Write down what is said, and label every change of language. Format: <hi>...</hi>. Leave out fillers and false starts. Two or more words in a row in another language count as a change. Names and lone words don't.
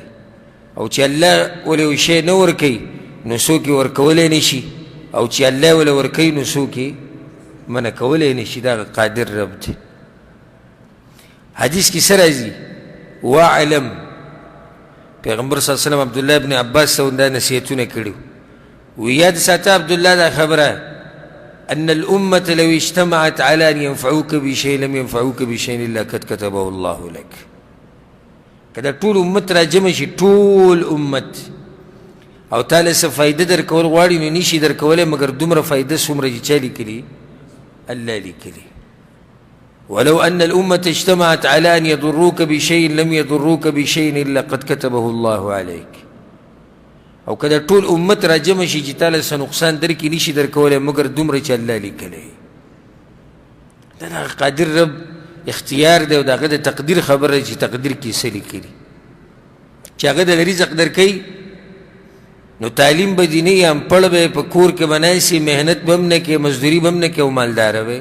<ps>او چې الله ولې یو شی نه ورکوي نو څوک یې ورکولی نه شي، او چې الله ولې ورکوي نو څوک یې منع کولی نه شي. دا قادر رب دی. حدیث کې څه راځي؟ واعلم، پیغمبر صلی الله علیه وسلم عبدالله ابن عباس ته دا نصیحتونه کړي وو. یاد ساته عبدالله دا خبره</ps> <ar>أن الأمة لو اجتمعت على أن ينفعوك بشيء لم ينفعوك بشيء إلا قد كتبه الله لك.</ar> <ps>کدا ټول امت را جمع شي، ټول امت، او تعالی څه فایده درکول غواړي نو نشي درکولی مګر دومره فایده څومره چې چا لیکلي؟ الله لیکلي.</ps> <ar>ولو أن الأمة اجتمعت على أن يضروك بشيء لم يضروك بشيء إلا قد كتبه الله عليك.</ar> <ps>او کدا ټول امت را جمع شي چې تعالی څه نقصان درکړي نشي درکولی مګر دومره چې الله لیکلی. دا د قادر رب اختیار دی او د هغه د تقدیر خبره دی چې تقدیر کې څه لیکلي. چې هغه د رزق درکوي نو تعلیم به دې نه وي، انپړ به په کور کې به ناست، محنت به هم نه کوې، مزدوري به هم نه کوې او مالداره به.</ps>